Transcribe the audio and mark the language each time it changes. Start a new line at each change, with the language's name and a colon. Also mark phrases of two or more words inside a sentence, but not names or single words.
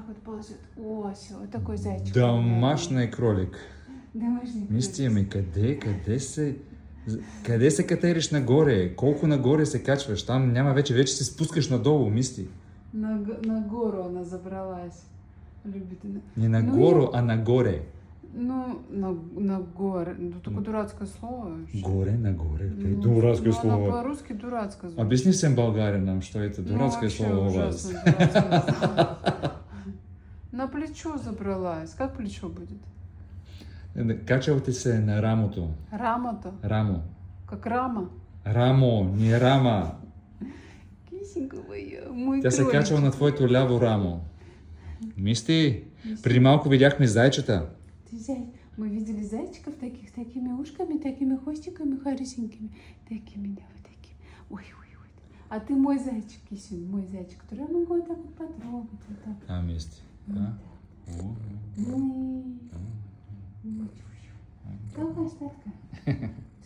Russian: ползет. О, все, вот такой зайчик. Домашний кролик. Домашний кролик.
Bulgarian: Мисти, ами къде се катериш нагоре? Колко нагоре се качваш? Там няма вече се спускаш надолу, Мисти.
Russian: На гору она забралась. Любит она. Не на гору, а
Bulgarian: на горе.
Russian: Ну,
Bulgarian: на горе.
Russian: Ну, такое дурацкое слово. Вообще.
Bulgarian: Горе, на горе.
Russian: Ну, Дурацкое ну, слово. Оно по-русски дурацкое звучит. Объясни всем болгаринам, что это дурацкое вообще слово у вас. ужасно дурацкое слово. На плечо забралась. Как плечо будет?
Bulgarian: Качал ти се на рамото. Рама-то? Рамо.
Russian: Как рама? Рамо, не рама. Кисенька моя, мой
Bulgarian: Тя се
Russian: кроличек.
Bulgarian: качва на твоето ляво рамо. Мисти, преди малко видяхме зайчета.
Russian: Ты зай, мы видели зайчиков таких, с такими ушками, такими хвостиками хорошенькими. Такими, да, вот такими. Ой. А ты мой зайчик, Кисюнь, мой зайчик, который я могу вот так вот потрогать. Вот так. А, Мисти. Да? Ну и... Какая статка?